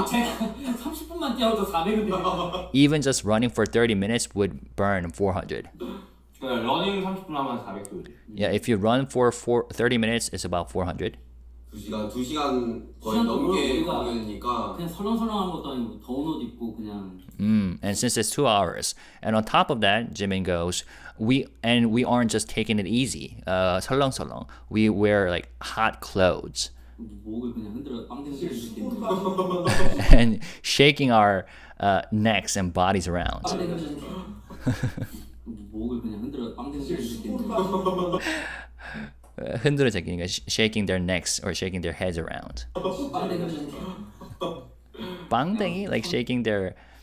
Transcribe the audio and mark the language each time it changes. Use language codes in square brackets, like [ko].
[ko] 제가 30분만 뛰어도 400은 되거든요. [en] Even just running for 30 minutes would burn 400. [ko] 러닝 30분 하면 400 돼. [en] Yeah, if you run for 30 minutes, it's about 400. [ko] 2시간 거의 넘게 공연이니까. 그냥 설렁설렁한 것도 아니고 더운 옷 입고 그냥 [en] And since it's 2 hours, and on top of that, Jimin goes, we aren't just taking it easy. [ko] 설렁설렁. [en] We wear like hot clothes [ko] 목을 그냥 흔들어 빵댕이 흔들어 [en] and shaking our necks and bodies around. [ko] 목을 그냥 흔들어 빵댕이 흔들어 흔들어 제끼니까 [en] shaking their necks or shaking their heads around. [ko] 빵댕이 흔들어 [en] 빵댕이, like shaking their